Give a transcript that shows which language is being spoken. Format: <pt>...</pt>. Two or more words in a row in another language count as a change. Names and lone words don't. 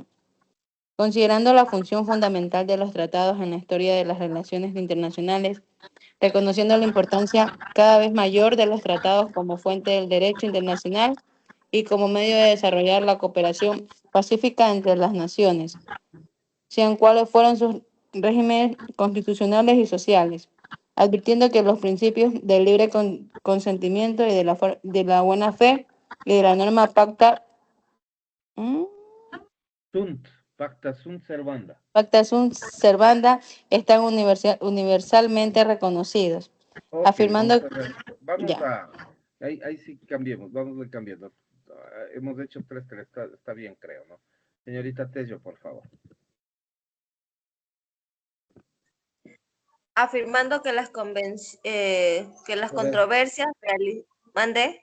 <es>Considerando la función fundamental de los tratados en la historia de las relaciones internacionales, reconociendo la importancia cada vez mayor de los tratados como fuente del derecho internacional y como medio de desarrollar la cooperación pacífica entre las naciones, sean cuales fueron sus regímenes constitucionales y sociales, advirtiendo que los principios del libre consentimiento y de la buena fe y de la norma</es> <la>Pacta sunt servanda. pacta sunt servanda</la> <es>están universalmente reconocidos, Ok, afirmando, vamos ya, ahí sí cambiemos, vamos cambiando. Hemos hecho tres, está bien, creo, ¿no? Señorita Tello, por favor. Afirmando que las controversias ¿mande?</es>